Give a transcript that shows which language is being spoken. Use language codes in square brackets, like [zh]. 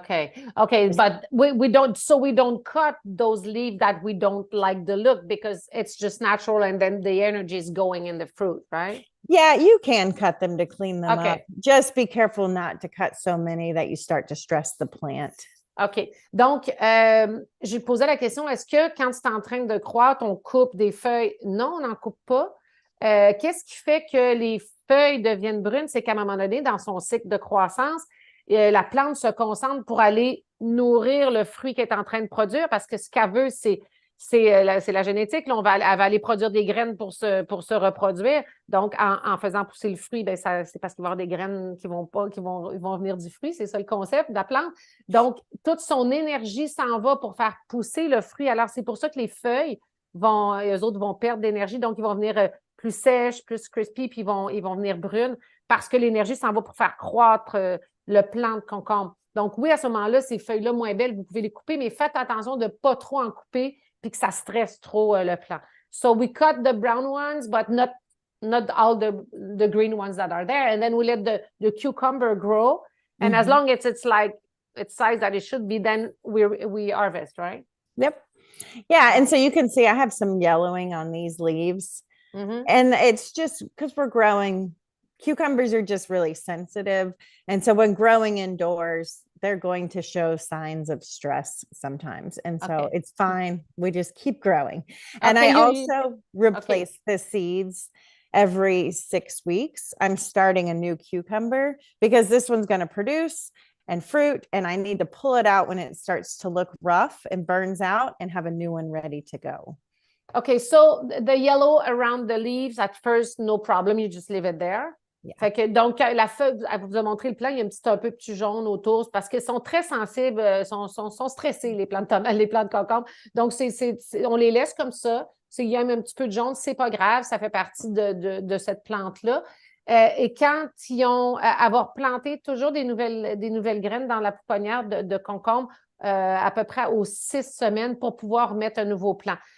[en] Okay. But we don't cut those leaves that we don't like the look because it's just natural and then the energy is going in the fruit, right? Yeah, you can cut them to clean them up. Just be careful not to cut so many that you start to stress the plant. OK. [fr] Donc, j'ai posé la question, est-ce que quand c'est en train de croître, on coupe des feuilles? Non, on n'en coupe pas. Qu'est-ce qui fait que les feuilles deviennent brunes? C'est qu'à un moment donné, dans son cycle de croissance, la plante se concentre pour aller nourrir le fruit qu'elle est en train de produire parce que ce qu'elle veut, c'est la génétique. Là, elle va aller produire des graines pour se reproduire. Donc, en faisant pousser le fruit, ben, c'est parce qu'il va y avoir des graines qui vont venir du fruit. C'est ça le concept de la plante. Donc, toute son énergie s'en va pour faire pousser le fruit. Alors, c'est pour ça que les feuilles eux autres vont perdre d'énergie. Donc, ils vont venir plus sèches, plus crispy, puis ils vont venir brunes parce que l'énergie s'en va pour faire croître le plant de concombre. Donc, oui, à ce moment-là, ces feuilles-là moins belles, vous pouvez les couper, mais faites attention de ne pas trop en couper puis que ça stresse trop le plant. [en] So we cut the brown ones, but not all the green ones that are there. And then we let the cucumber grow. And as long as it's like its size that it should be, then we harvest, right? Yep. Yeah. And so you can see I have some yellowing on these leaves. And it's just because we're growing, cucumbers are just really sensitive. And so when growing indoors, they're going to show signs of stress sometimes. And so it's fine. We just keep growing. And I also replace the seeds every 6 weeks. I'm starting a new cucumber because this one's going to produce and fruit, and I need to pull it out when it starts to look rough and burns out and have a new one ready to go. Okay, so the yellow around the leaves, at first, no problem, you just leave it there. Yeah. [fr] Fait que, donc, la feuille, elle vous a montré le plant, il y a un peu petit jaune autour parce qu'ils sont très sensibles, sont stressés, les plantes de concombre. Donc, on les laisse comme ça. Il y a un petit peu de jaune, c'est pas grave, ça fait partie de cette plante-là. Et quand ils ont avoir planté toujours des nouvelles graines dans la pouponnière de concombre, à peu près aux 6 semaines pour pouvoir mettre un nouveau plant.